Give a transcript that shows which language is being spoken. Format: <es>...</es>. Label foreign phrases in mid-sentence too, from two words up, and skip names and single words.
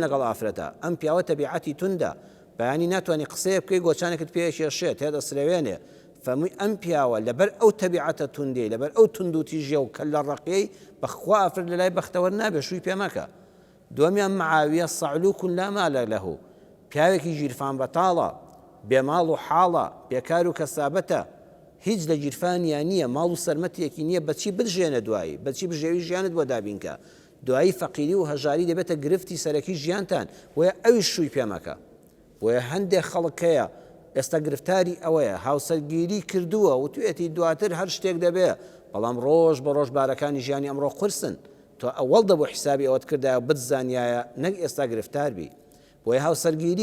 <ckb>لەگەڵ ئافرەتە ئەم پیاوە تەبیعەتی توندە بەیانی ناتوانانی قسەیە بکەی گۆچانێکت پێشێشێت تێدەسرەوێنێ فەمووی ئەم پیاوە لەبەر ئەو تەبیعەتە توندێ لەبەر ئەو توندوتیژە و کە لە ڕقەی بەخوا ئافرەت لە لای بەختەوەر نابێ شووی پێمەکە دووەمیان معاویە</ckb> <ar>صعلوک لا مال له</ar> <ckb>پیاوێکی ژیرفان بەتاڵە بێماڵ و حاڵە بێکار و کەسابەتە هیچ لە گیرفانیان نییە ماڵ و سەرمەتێکی نییە بەچی بژێنە دوایی بەچی بژێوی ژیانت بۆ دابینکە دوایی فەقیری و هەژاری دەبێتە گرفتی سەرەکی ژیانتان وە ئەوی شووی پێمەکە وە هەندێک خەڵکەیە ئێستا گرفتاری ئەوەیە هاوسەرگیری کردووە و توێتی دواتر هەر شتێک دەبێ بەڵام ڕۆژ بە ڕۆژ بارەکانی ژیانی ئەمڕۆ قورسن تۆ ئەوەڵ دەبوو حیسابی ئەوەت کردایە بتزانایە نەک ئێستا گرفتار بی بۆی هاوسەرگیری</ckb>